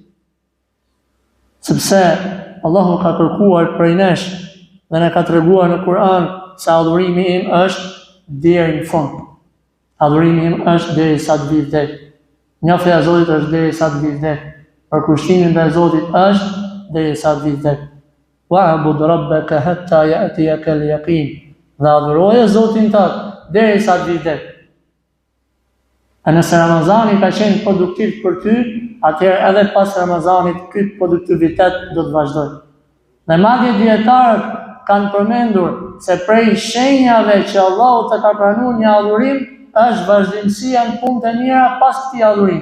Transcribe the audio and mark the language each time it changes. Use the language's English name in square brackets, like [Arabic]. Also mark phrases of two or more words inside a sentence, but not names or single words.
[Albanian] Sepse Allahu ka kërkuar prej nesh dhe ne ka treguar në Kur'an se adhurimi im është deri në fund. Adhurimi im është deri sa të vi vdek. Njoftja e Zotit është deri sa të vi vdek. Përkushtimi ndaj Zotit është deri sa të vi vdek. [Arabic] واعبد ربك حتى يأتيك اليقين. [Albanian] Dhe adhuroje Zotin tënd deri sa të vi vdek. E nëse Ramazani ka qenë produktiv për ty, atëherë edhe pas Ramazanit ky produktivitet do të vazhdojë. Dhe madje dietarët kanë përmendur se prej shenjave që Allahu të ka pranuar një adhurim është vazhdimësia në punë të mira pas këtij adhurimi.